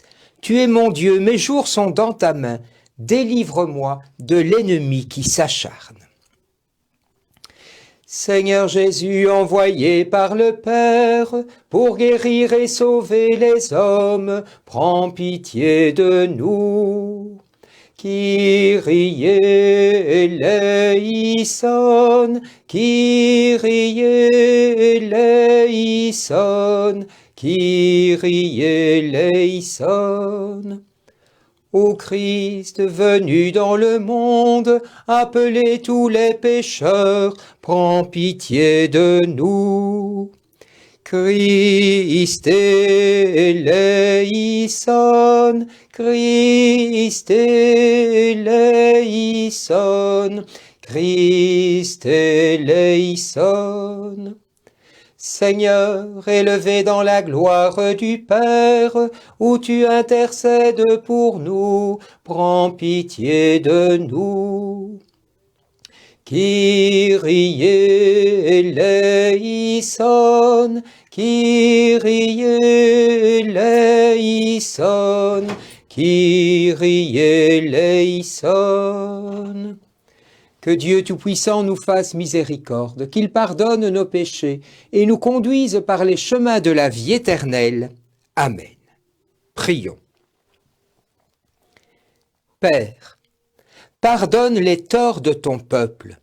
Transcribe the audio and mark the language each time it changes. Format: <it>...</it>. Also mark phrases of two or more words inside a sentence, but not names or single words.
<fr>Tu es mon Dieu, mes jours sont dans ta main. Délivre-moi de l'ennemi qui s'acharne. Seigneur Jésus, envoyé par le Père pour guérir et sauver les hommes, prends pitié de nous.</fr> <el>Κύριε ἐλέησον, Κύριε ἐλέησον, Κύριε ἐλέησον.</el> <fr>Ô Christ venu dans le monde, appelez tous les pécheurs, prends pitié de nous.</fr> <el>Χριστὲ ἐλέησον, Χριστὲ ἐλέησον, Χριστὲ ἐλέησον.</el> <fr>Seigneur, élevé dans la gloire du Père, où tu intercèdes pour nous, prends pitié de nous.</fr> <el>Κύριε ἐλέησον, Κύριε ἐλέησον, Κύριε ἐλέησον.</el> <fr>Que Dieu Tout-Puissant nous fasse miséricorde, qu'il pardonne nos péchés et nous conduise par les chemins de la vie éternelle. Amen. Prions. Père, pardonne les torts de ton peuple.</fr>